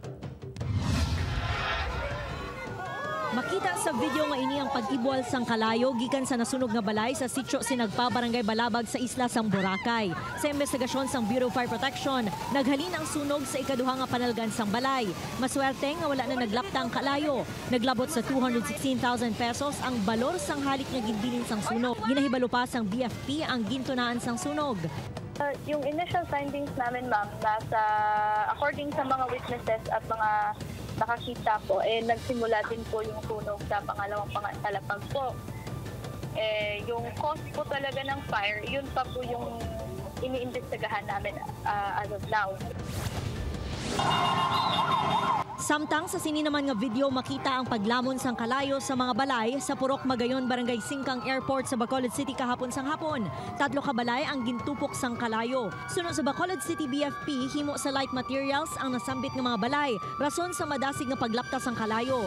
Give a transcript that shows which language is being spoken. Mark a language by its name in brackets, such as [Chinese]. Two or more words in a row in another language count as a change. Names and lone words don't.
[Hiligaynon] Makita sa video nga ini ang pag-ibwal sang kalayo gikan sa nasunog nga balay sa sitio Sinagpa, Barangay Balabag sa isla sang Boracay. Sa investigasyon sang Bureau of Fire Protection, naghalin ang sunog sa ikaduha nga panalgan sang balay. Maswerte nga wala na naglapta ang kalayo. Naglabot sa 216,000 pesos ang balor sang halik nga ginbilin sang sunog. Ginahibalo pa sang BFP ang gintunaan sang sunog. [Filipino] Yung [English] initial findings [Filipino] namin, ma'am, nasa according sa mga witnesses at mga nakakita po, nagsimula din po yung sunog sa pangalawang talapag po. Yung cause po talaga ng fire, yun pa po yung iniimbestigahan namin [English] as of now. [Hiligaynon] Samtang sa sini naman nga video makita ang paglamon sang kalayo sa mga balay sa Purok Magayon, Barangay Singkang Airport sa Bacolod City kahapon sang hapon. 3 ka balay ang gintupok sang kalayo. Sunod sa Bacolod City BFP, himo sa [English] light materials [Hiligaynon] ang nasambit nga mga balay, rason sa madasig nga paglapta sang kalayo.